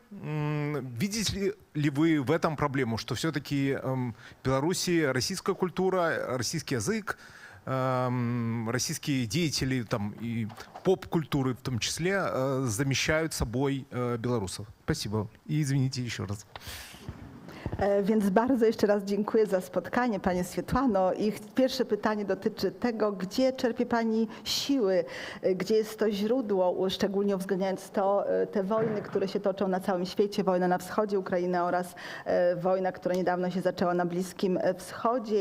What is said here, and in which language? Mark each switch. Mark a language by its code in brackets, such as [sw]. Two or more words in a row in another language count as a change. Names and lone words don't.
[ru] Видите ли вы в этом проблему, что все-таки в Беларуси российская культура, российский язык, российские деятели там, и поп-культуры в том числе замещают собой белорусов? Спасибо. И извините еще раз. [pl] Więc bardzo jeszcze raz dziękuję za spotkanie, Pani Swietłano. I pierwsze pytanie dotyczy tego, gdzie czerpie Pani siły, gdzie jest to źródło, szczególnie uwzględniając te wojny, które się toczą na całym świecie, wojna na wschodzie Ukrainy oraz wojna, która niedawno się zaczęła na Bliskim Wschodzie.